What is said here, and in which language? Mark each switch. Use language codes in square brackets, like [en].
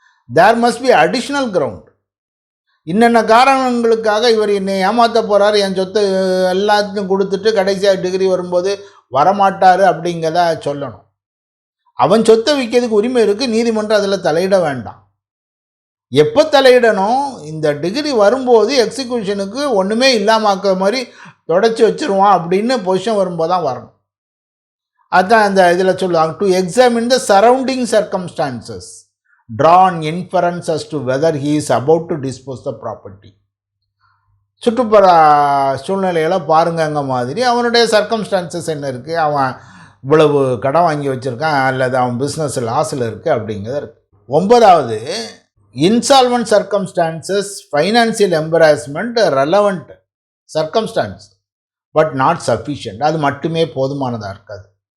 [en] There must be additional ground. [ta] இன்னென்ன காரணங்களுக்காக இவர் என்னை ஏமாற்ற போகிறாரு, என் சொத்தை எல்லாத்தையும் கொடுத்துட்டு கடைசியாக டிகிரி வரும்போது வரமாட்டார் அப்படிங்கிறத சொல்லணும். அவன் சொத்தை விற்கிறதுக்கு உரிமை இருக்குது, நீதிமன்றம் அதில் தலையிட வேண்டாம். எப்போ தலையிடணும்? இந்த டிகிரி வரும்போது எக்ஸிக்யூஷனுக்கு ஒன்றுமே இல்லாமாக்கிற மாதிரி தொடச்சி வச்சுருவான் அப்படின்னு பொசிஷன் வரும்போது தான் வரணும். அதுதான் இந்த இதில் சொல்லுவாங்க, [en] To examine the surrounding circumstances, draw an inference as to whether he is about to dispose the property. [ta] சுற்றுப்புற சூழ்நிலைகளை பாருங்கங்க மாதிரி அவனுடைய சர்க்கம்ஸ்டான்சஸ் என்ன இருக்குது, அவன் இவ்வளவு கடன் வாங்கி வச்சுருக்கான் அல்லது அவன் பிஸ்னஸ் லாஸில் இருக்குது அப்படிங்கிறது இருக்குது. [en] 9வது, insolvent circumstances, financial embarrassment relevant circumstance but not sufficient. [ta] அது மட்டுமே போதுமானதாக இருக்காது.